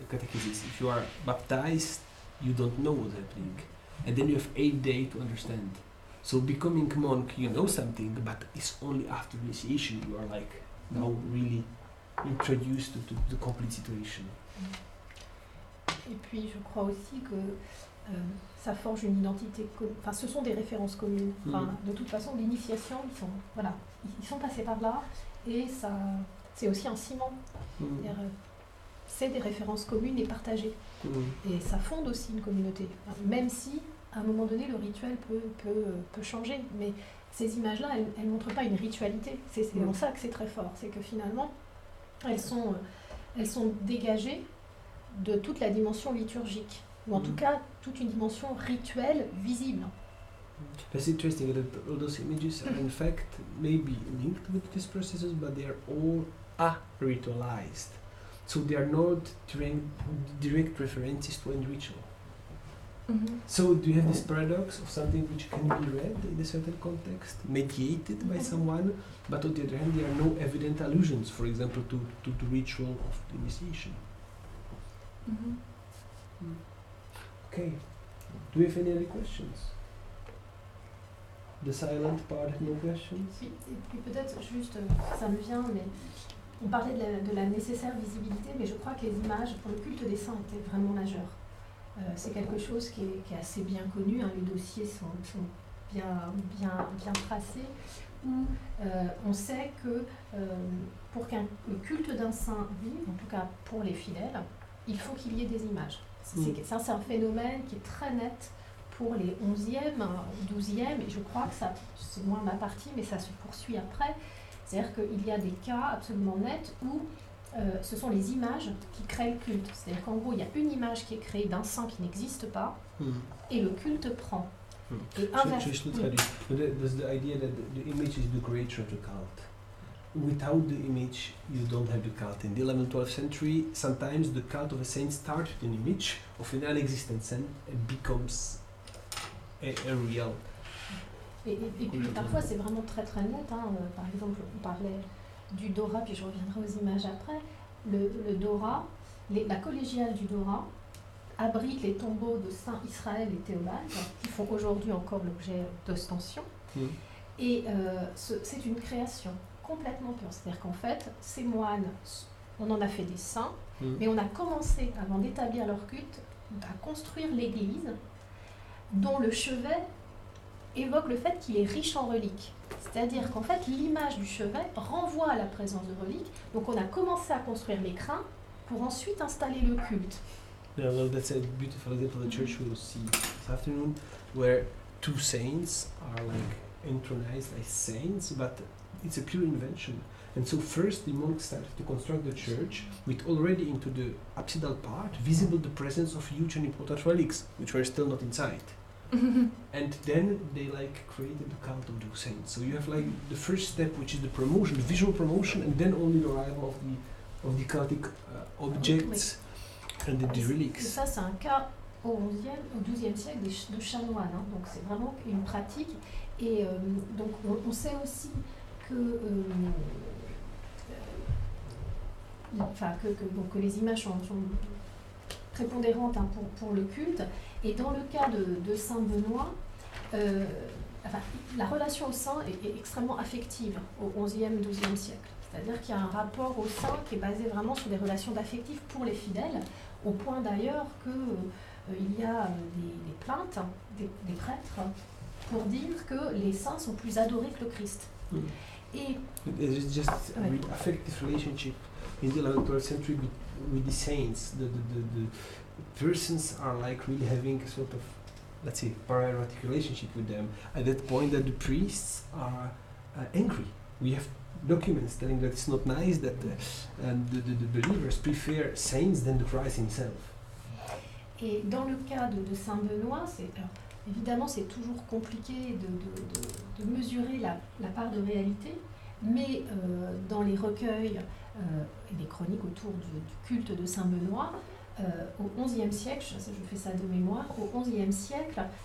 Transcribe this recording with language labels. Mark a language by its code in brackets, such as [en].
[en] If you are baptized, you don't know what's happening. And then you have 8 days to understand. So becoming monk, you know something, but it's only after initiation you are like now really introduced to the complete situation. [fr] Et puis je crois aussi que ça forge une identité commune. Enfin, ce sont des références communes. Enfin, de toute façon, l'initiation, ils sont passés par là, et ça, c'est aussi un ciment. C'est des références communes et partagées. Et ça fonde aussi une communauté. Enfin, même si, à un moment donné, le rituel peut changer. Mais ces images-là, elles ne montrent pas une ritualité. C'est en ça que c'est très fort. C'est que finalement, elles sont dégagées de toute la dimension liturgique. Ou en tout cas, toute une dimension rituelle visible. [en] That's interesting that all those images are in fact maybe linked with these processes, but they are all ritualized. So they are not direct references to any ritual. So do you have this paradox of something which can be read in a certain context, mediated by someone, but on the other hand there are no evident allusions, for example, to the ritual of the initiation? Okay. Do we have any other questions? The silent part, no questions? [fr] Et puis peut-être juste, ça me vient, mais on parlait de la nécessaire visibilité, mais je crois que les images pour le culte des saints étaient vraiment majeures. C'est quelque chose qui est assez bien connu, hein, les dossiers sont bien tracés, où on sait que pour qu'un culte d'un saint vive, en tout cas pour les fidèles, il faut qu'il y ait des images. Ça, c'est un phénomène qui est très net pour les 11e, 12e, et je crois que ça, c'est moins ma partie, mais ça se poursuit après. C'est-à-dire qu'il y a des cas absolument nets où ce sont les images qui créent le culte. C'est-à-dire qu'en gros, il y a une image qui est créée d'un saint qui n'existe pas, et le culte prend. Et [en] There's the idea that the image is the creator of the cult. Without the image, you don't have the cult. In the 11th, 12th century, sometimes the cult of a saint starts with an image of an non-existent saint and becomes a real. [fr] Et puis parfois c'est vraiment très très net. Hein. Par exemple, on parlait du Dora, puis je reviendrai aux images après. Le Dora, la collégiale du Dora abrite les tombeaux de Saint Israël et Théobald, qui font aujourd'hui encore l'objet d'ostension. Et c'est une création complètement pure. C'est-à-dire qu'en fait, ces moines, on en a fait des saints, mais on a commencé, avant d'établir leur culte, à construire l'église, dont le chevet évoque le fait qu'il est riche en reliques. C'est-à-dire qu'en fait, l'image du chevet renvoie à la présence de reliques. Donc on a commencé à construire les crins pour ensuite installer le culte. [en] Yeah, well, that's a beautiful example of the church we'll see this afternoon, where two saints are like intronized as saints, but it's a pure invention. And so first the monks started to construct the church with already into the apsidal part visible the presence of huge and important relics, which were still not inside. And then they like created the cult of those saints. So you have like the first step, which is the promotion, the visual promotion, and then only the arrival of the cultic objects and the relics. [fr] Et ça, c'est un cas au 12e siècle de chanoines. Hein. Donc c'est vraiment une pratique. Et donc on sait aussi que les images sont prépondérantes, hein, pour le culte. Et dans le cas de Saint Benoît, la relation au saint est extrêmement affective au XIe, XIIe siècle. C'est-à-dire qu'il y a un rapport au saint qui est basé vraiment sur des relations d'affectif pour les fidèles, au point d'ailleurs qu'il y a des plaintes des prêtres pour dire que les saints sont plus adorés que le Christ. Et [en] it's just a really affective relationship in the 11th, 12th century with the saints. The persons are like really having a sort of, let's say, para-erotic relationship with them at that point that the priests are angry. We have documents telling that it's not nice that the believers prefer saints than the Christ himself. [fr] Et dans le cas de Saint Benoît, évidemment c'est toujours compliqué de mesurer la part de réalité, mais dans les recueils et les chroniques autour du culte de Saint Benoît, au XIe siècle, je fais ça de mémoire, au XIe siècle,